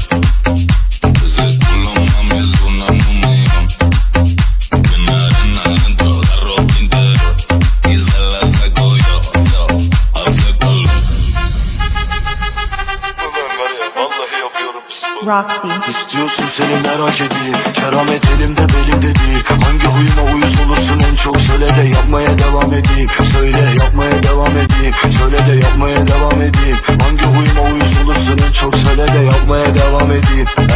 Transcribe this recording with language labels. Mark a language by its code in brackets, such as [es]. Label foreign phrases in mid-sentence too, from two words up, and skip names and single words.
[es] Ese culo mami es uno en un millón. Tiene arena dentro de la ropa interior y se la saco yo, hace calor. Roxy. [tr] İstiyorsun seni merak edeyim. Keramet elimde belimde değil. Hangi huyuma uyuz olursun en çok söyle de yapmaya devam edeyim. Söyle yapmaya devam edeyim. Söyle de yapmaya devam edeyim. Hangi huyuma uyuz olursun en çok söyle de yapmaya devam edeyim.